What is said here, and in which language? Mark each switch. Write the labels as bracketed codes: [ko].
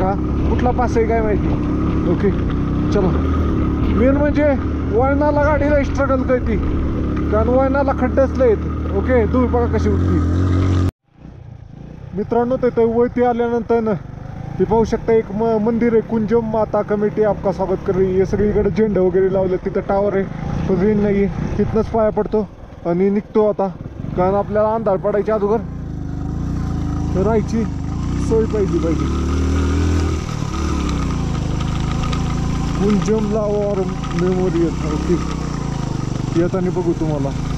[mr] हा कुठला पास आहे काय माहिती. ओके चला. मेन म्हणजे वळणाला गाडीला स्ट्रगल करते, कारण वळणाला खड्डेच लयत. ओके तुम्ही बघा कशी उठली. मित्रांनो ते वरती आल्यानंतर ना ते पाहू शकता एक मंदिर आहे. [hi] कुंजम माता कमिटी आपका स्वागत कर रही है. [mr] सगळीकडे झेंडे वगैरे लावले. तिथं टावर आहे पण रेंज नाही आहे. तिथनंच पाया पडतो आणि निघतो आता, कारण आपल्याला अंधार पडायच्या अगोदर राहायची सोय पाहिजे. कुंजमला वॉर मेमोरियल. ओके येताना बघू तुम्हाला.